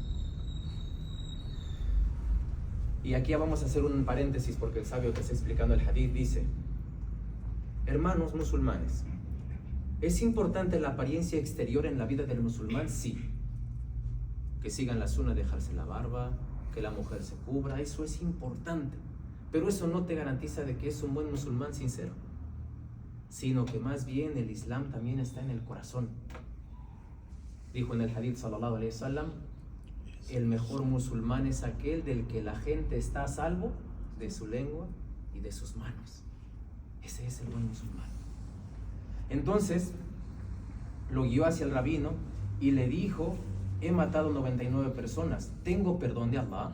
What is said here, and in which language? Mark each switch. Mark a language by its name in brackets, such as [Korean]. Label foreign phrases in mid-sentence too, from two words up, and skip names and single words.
[Spanish] Y aquí vamos a hacer un paréntesis porque el sabio que está explicando el hadith dice: hermanos musulmanes, ¿es importante la apariencia exterior en la vida del musulmán? Sí. que sigan la sunna, dejarse la barba, que la mujer se cubra, eso es importante. Pero eso no te garantiza de que es un buen musulmán sincero, sino que más bien el Islam también está en el corazón. Dijo en el hadith [Arabic] صلى الله عليه وسلم, [Spanish] el mejor musulmán es aquel del que la gente está a salvo de su lengua y de sus manos. Ese es el buen musulmán. Entonces lo guió hacia el rabino y le dijo, he matado 99 personas, ¿tengo perdón de Allah?